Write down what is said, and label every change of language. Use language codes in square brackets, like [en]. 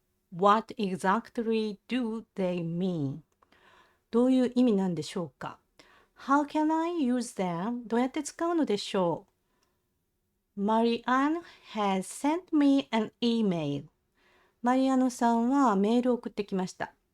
[en] What exactly do they mean? [ja] どういう意味なんでしょうか？ [en] How can I use them? [ja] どうやって使うのでしょう？ [en] Marianne has sent me an email. [ja] マリアノさんはメールを送ってきました。